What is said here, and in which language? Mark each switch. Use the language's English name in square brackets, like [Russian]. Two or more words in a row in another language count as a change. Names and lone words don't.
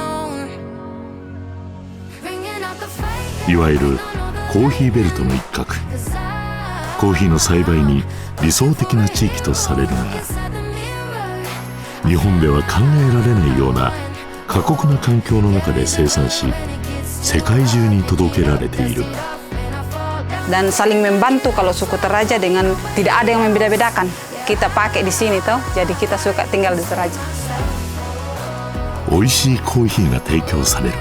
[Japanese] いわゆるコーヒーベルトの一角、コーヒーの栽培に理想的な地域とされるが、日本では考えられないような過酷な環境の中で生産し、世界中に届けられている。 [Indonesian] Dan saling membantu kalau suku Toraja dengan tidak ada yang membeda-bedakan. Kita pakai di sini toh, jadi kita suka tinggal di Toraja. [Japanese] 美味しいコーヒーが提供される。